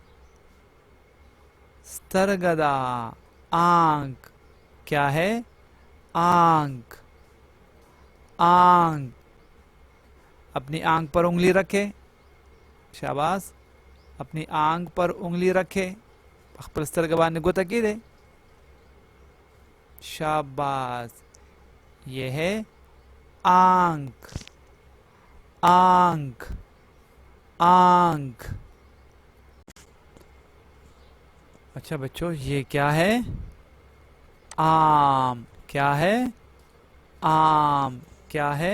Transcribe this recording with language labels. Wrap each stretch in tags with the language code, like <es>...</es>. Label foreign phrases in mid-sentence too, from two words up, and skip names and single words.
<ur>سترگدا، آنکھ۔ کیا ہے؟ آنکھ، آنکھ۔ اپنی آنکھ پر انگلی رکھے، شاباس، اپنی آنکھ پر انگلی رکھے،</ur> <ps>خپل سترګه باندې ګوته کیدے، شاباس۔</ps> <ur>یہ ہے آنکھ، آنکھ، آنکھ۔ اچھا بچوں، یہ کیا ہے؟ آم۔ کیا ہے؟ آم۔ کیا ہے؟</ur>